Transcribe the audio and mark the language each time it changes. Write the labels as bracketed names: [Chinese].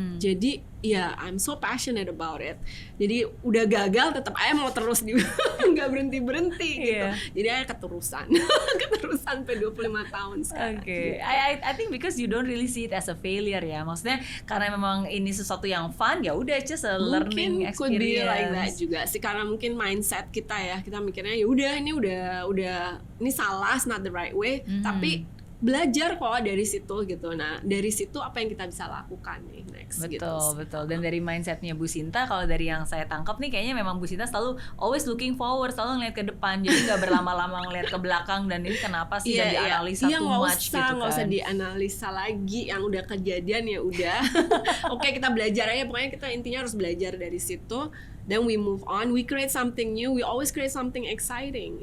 [Indonesian] Jadi [English] I'm so passionate about it. [Indonesian] Jadi udah gagal tetap aja mau terus nggak berhenti gitu. Jadi aja keterusan sampai 25 tahun sekarang. Gitu. [English] I think because you don't really see it as a failure ya. [Indonesian] Maksudnya karena memang ini sesuatu yang fun, ya udah [English] just a learning experience. Could be like that [Indonesian] juga sih, karena mungkin mindset kita ya, kita mikirnya ya udah ini udah ini salah, [English] it's not the right way, [Indonesian] tapi belajar kok dari situ gitu. Nah dari situ apa yang kita bisa lakukan nih next. Betul. Dan dari mindsetnya Bu Sinta, kalau dari yang saya tangkap nih kayaknya memang Bu Sinta selalu [English] always looking forward, [Indonesian] selalu ngeliat ke depan, jadi nggak berlama-lama ngeliat ke belakang dan ini kenapa sih dan dianalisa [English] too much [Indonesian] gitu kan. Nggak usah dianalisa lagi, yang udah kejadian ya udah. Oke, kita belajar aja, pokoknya kita intinya harus belajar dari situ. [English] Then we move on, we create something new, we always create something exciting.